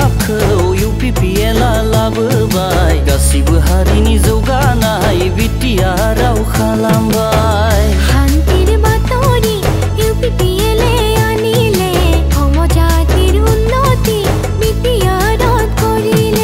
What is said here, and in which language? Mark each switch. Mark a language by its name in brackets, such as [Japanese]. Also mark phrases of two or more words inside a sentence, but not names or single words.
[Bodo] राहाखौ UPPLआ लाबोबाय गासिबो हारिनि जौगानाय बिटिआरआव खालामबाय [Assamese] শান্তির বাতৰি UPPLএ আনিলে সমজাতিৰ উন্নতি বিটিআৰত কৰিলে